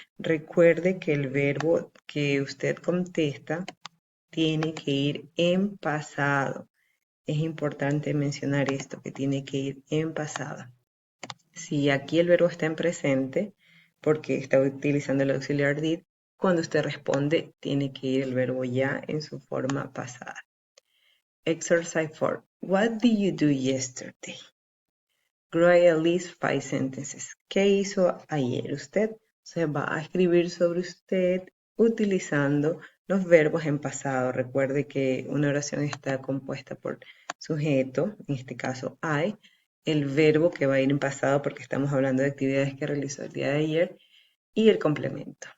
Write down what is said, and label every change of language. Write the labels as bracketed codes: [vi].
[es] Recuerde que el verbo que usted contesta tiene que ir en pasado. Es importante mencionar esto, que tiene que ir en pasado. Si aquí el verbo está en presente, porque está utilizando el auxiliar did, cuando usted responde, tiene que ir el verbo ya en su forma pasada. [en] Exercise 4. What did you do yesterday? Write at least 5 sentences. [es] ¿Qué hizo ayer usted? Se va a escribir sobre usted utilizando los verbos en pasado. Recuerde que una oración está compuesta por sujeto, en este caso I, el verbo que va a ir en pasado porque estamos hablando de actividades que realizó el día de ayer, y el complemento.